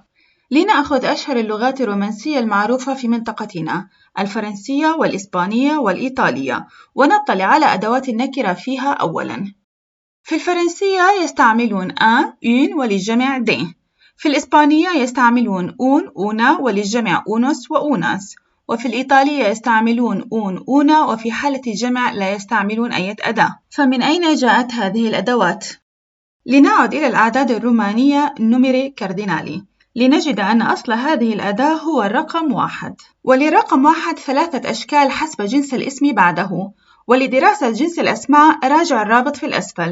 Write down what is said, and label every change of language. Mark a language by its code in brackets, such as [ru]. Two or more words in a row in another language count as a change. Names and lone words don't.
[ar] لنأخذ أشهر اللغات الرومانسية المعروفة في منطقتنا، الفرنسية والإسبانية والإيطالية، ونطلع على أدوات النكرة فيها أولاً. في الفرنسية يستعملون un وللجمع de. في الإسبانية يستعملون una وللجمع unos وunas. وفي الإيطالية يستعملون una وفي حالة الجمع لا يستعملون أي أداة. فمن أين جاءت هذه الأدوات؟ لنعد إلى الأعداد الرومانية [it] numeri cardinali [ar] لنجد أن أصل هذه الأداة هو الرقم 1. وللرقم 1 3 أشكال حسب جنس الاسم بعده، ولدراسة جنس الأسماء راجع الرابط في الأسفل.